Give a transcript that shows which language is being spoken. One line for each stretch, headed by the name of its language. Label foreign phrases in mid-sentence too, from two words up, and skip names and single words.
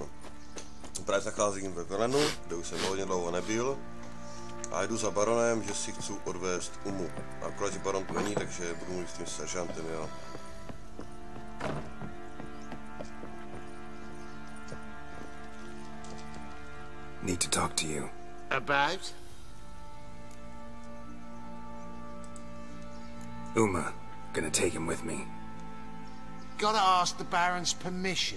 Czech: Právě zacházím ve Velenu, kde už jsem hodně dlouho nebyl. A jdu za baronem, že si chci odvést Umu. Akorát, že baron tu není, takže budu mluvit s tím seržantem, jo.
English: Need to talk to you. About? Uma, gonna take him with me. Gotta ask the Baron's permission.